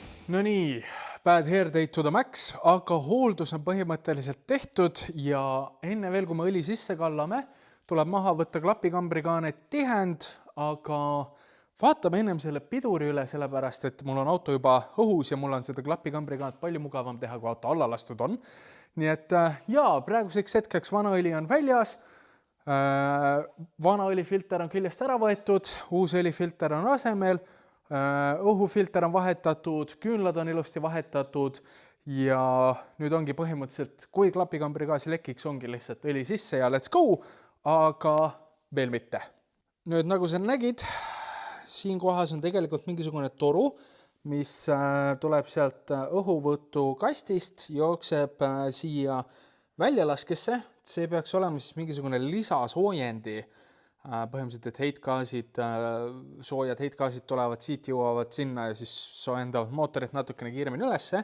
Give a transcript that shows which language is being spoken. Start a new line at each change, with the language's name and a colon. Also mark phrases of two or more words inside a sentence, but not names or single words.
Estonian: No nii,
English: bad hair day to the max,
Estonian: aga hooldus on põhimõtteliselt tehtud ja enne veel, kui me õli sisse kallame, tuleb maha võtta klapikambrikaane tihend, aga vaatame ennem selle piduri üle, sellepärast, et mul on auto juba õhus ja mul on seda klapikambrikaanet palju mugavam teha, kui auto alla lastud on. Nii et jaa, praeguseks hetkeks vana õli on väljas, vana õlifilter on küljest ära võetud, uus õlifilter on asemel, õhufilter on vahetatud, küünlad on ilusti vahetatud ja nüüd ongi põhimõtteliselt, kui klapikambrigaas lekiks, ongi lihtsalt õli sisse ja
English: let's go,
Estonian: aga veel mitte. Nüüd nagu sa nägid, siin kohas on tegelikult mingisugune toru, mis tuleb sealt õhuvõtu kastist, jookseb siia väljalaskesse. See peaks olema siis mingisugune lisasoojendi. Põhimõtteliselt, et heitgaasid, soojad heitgaasid tulevad siit, jõuavad sinna ja siis soojendavad mootorit natukene kiiremini ülesse.